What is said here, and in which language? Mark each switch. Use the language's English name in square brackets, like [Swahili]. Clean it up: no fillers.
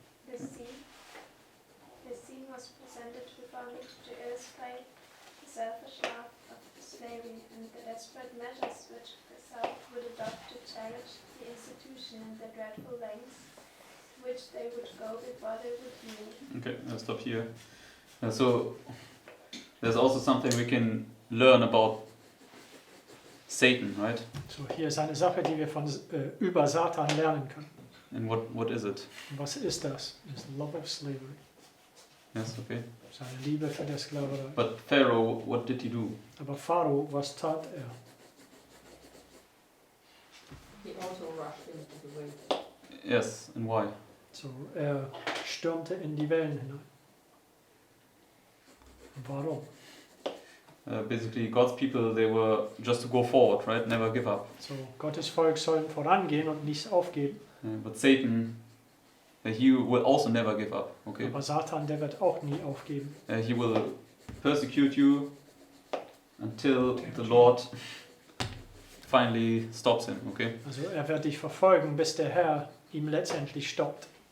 [English] The sea was presented to bondage to illustrate the selfish love of slavery and the desperate measures which the South would adopt to challenge the institution and the dreadful lengths which they would go before they would yield. Okay, I'll stop here. So there's also something we can learn about Satan, right? [German] So, hier ist eine Sache, die wir über Satan lernen können. [English] And what is it? [German] Und was ist das? Das ist [English] love of slavery. Yes, okay. [German] Seine Liebe für die Sklaverei. [English] But Pharaoh, what did he do? [German] Aber Pharao, was tat er? [English] He also rushed into the waves. Yes, and why? [German] So, stürmte in die Wellen hinein. Warum? [English] Basically, God's people, they were just to go forward, right? Never give up. [German] So, Gottes Volk soll vorangehen und nicht aufgeben. [English] But Satan, he will also never give up, okay? [German] Aber Satan, der wird auch nie aufgeben. [English] He will persecute you until the Lord finally stops him, okay? [German] Also er wird dich verfolgen, bis der Herr ihm letztendlich stoppt.